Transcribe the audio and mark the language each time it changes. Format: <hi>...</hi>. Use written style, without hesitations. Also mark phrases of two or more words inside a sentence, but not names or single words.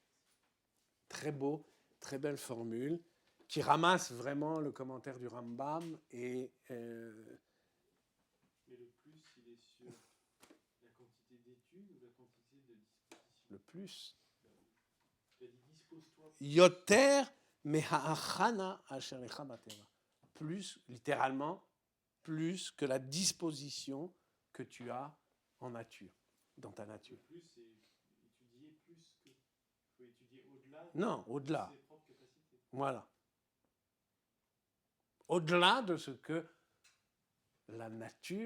<fr>Très beau, très belle formule, qui ramasse vraiment le commentaire du Rambam et... Mais le plus, il est sur la quantité d'études ou la quantité de disposition? Le plus. Il a dit dispose-toi.</fr> <he>יותר מההכנה אשר לך בטבע.</he> <fr>Plus, littéralement, plus que la disposition que tu as en nature, dans ta nature. Le plus, c'est étudier plus que... Il faut étudier au-delà Non, au-delà. de ses propres capacités. Voilà. Au-delà de ce que la nature...</fr>